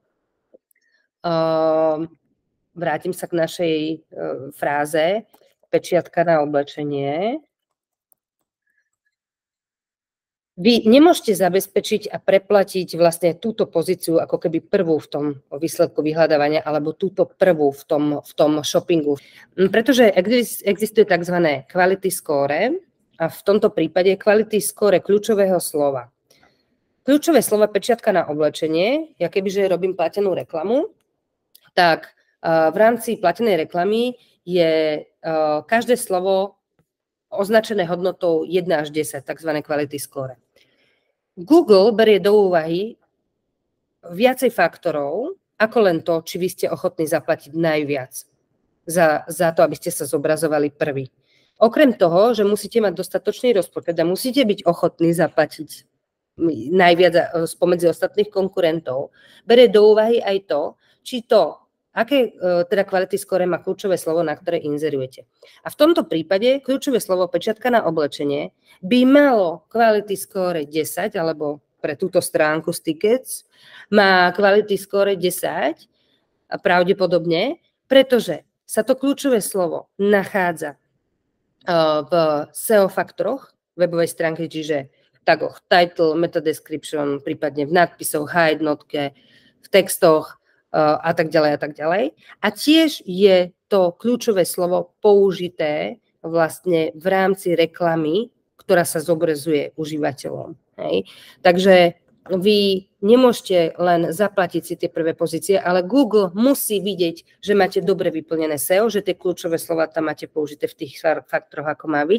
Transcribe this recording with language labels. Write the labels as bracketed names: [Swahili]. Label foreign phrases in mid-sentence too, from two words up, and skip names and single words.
[Slovak] Vrátim sa k našej fráze pečiatka na oblečenie. Vy nemôžete zabezpečiť a preplatiť vlastne túto pozíciu ako keby prvú v tom výsledku vyhľadávania alebo túto prvú v tom shoppingu. Pretože existuje tzv. [English] Quality score [Slovak] a v tomto prípade [English] quality score [Slovak] kľúčového slova. Kľúčové slovo pečiatka na oblečenie, ja kebyže robím platenú reklamu, tak v rámci platenej reklamy je každé slovo označené hodnotou 1 až 10, tzv. [English] Quality score. [Slovak] Google berie do úvahy viacej faktorov, ako len to, či vy ste ochotní zaplatiť najviac za to, aby ste sa zobrazovali prvý. Okrem toho, že musíte mať dostatočný rozpočet a musíte byť ochotní zaplatiť najviac spomedzi ostatných konkurentov, berie do úvahy aj to, či to, aké teda [English] quality score [Slovak] má kľúčové slovo, na ktoré inzerujete. A v tomto prípade kľúčové slovo pečiatka na oblečenie by malo [English] quality score [Slovak] 10, alebo pre túto stránku z tickets má [English] quality score [Slovak] 10, pravdepodobne, pretože sa to kľúčové slovo nachádza v SEO faktoroch webovej stránky, čiže v tagoch title, [English] meta description, [Slovak] prípadne v nadpisoch, jednotke, v textoch a tak ďalej a tak ďalej. A tiež je to kľúčové slovo použité vlastne v rámci reklamy, ktorá sa zobrazuje užívateľom. Hej. Takže vy nemôžete len zaplatiť si tie prvé pozície, ale Google musí vidieť, že máte dobre vyplnené SEO, že tie kľúčové slova tam máte použité v tých faktoroch, ako má byť.